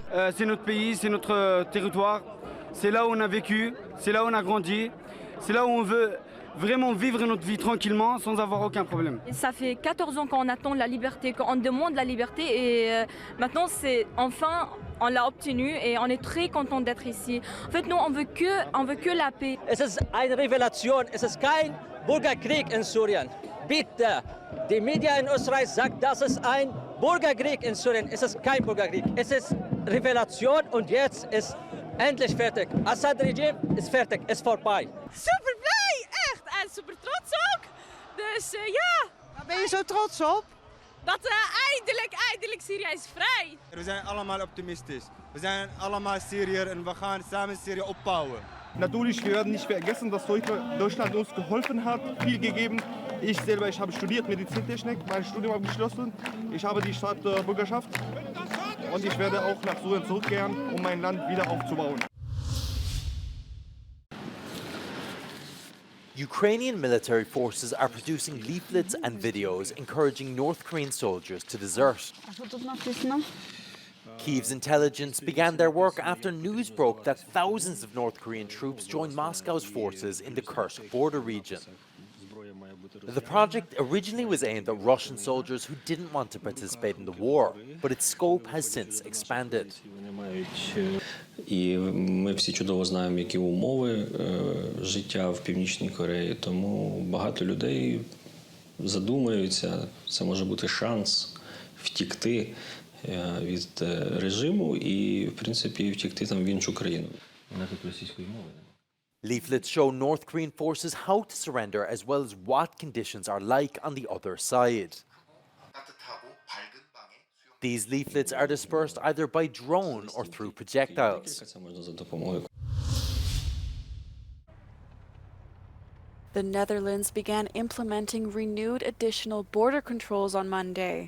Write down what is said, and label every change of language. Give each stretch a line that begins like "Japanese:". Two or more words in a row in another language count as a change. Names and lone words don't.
French: C'est notre pays, c'est notre territoire, c'est là où on a vécu, c'est là où on a grandi, c'est là où on veut vraiment vivre notre vie tranquillement sans avoir aucun problème. Ça fait 14 ans qu'on attend la liberté, qu'on demande la liberté et maintenant c'est enfin on l'a obtenu et on est très content d'être ici. En fait, nous on veut que la paix.
German: Es ist eine Revelation, es ist kein Bürgerkrieg in Syrien. Bitte, die Medien in Österreich sagen, das ist ein Bürgerkrieg in Syrien. Es ist kein Bürgerkrieg. Es ist Revelation und jetzt ist endlich fertig. Assad-regime ist fertig, ist vorbei.
Dutch: Super blij, echt. En super trots ook. Dus ja. Waar ben je zo trots op? dat eindelijk Syrië is vrij. We zijn allemaal optimistisch. We zijn allemaal Syriër en we gaan samen Syrië opbouwen.
German: Natürlich, wir werden nicht vergessen, dass Deutschland uns geholfen hat, viel gegeben. Ich selber, ich habe studiert Medizintechnik, mein Studium abgeschlossen. Ich habe die Staatsbürgerschaft und ich werde auch nach Syrien zurückkehren, um mein Land wieder aufzubauen.
English: Ukrainian military forces are producing leaflets and videos encouraging North Korean soldiers to desert. Kyiv's intelligence began their work after news broke that thousands of North Korean troops joined Moscow's forces in the Kursk border region. The project originally was aimed at Russian soldiers who didn't want to participate in the war, but its scope has since expanded.
Ukrainian: І ми всі чудово знаємо, які умови життя в Північній Кореї, тому багато людей задумаються, це може бути шанс втікти від режиму і, в принципі, втікти там в іншу країну. Вона тут російської мови.
English: Leaflets show North Korean forces how to surrender as well as what conditions are like on the other side. These leaflets are dispersed either by drone or through projectiles. The Netherlands began implementing renewed additional border controls on Monday.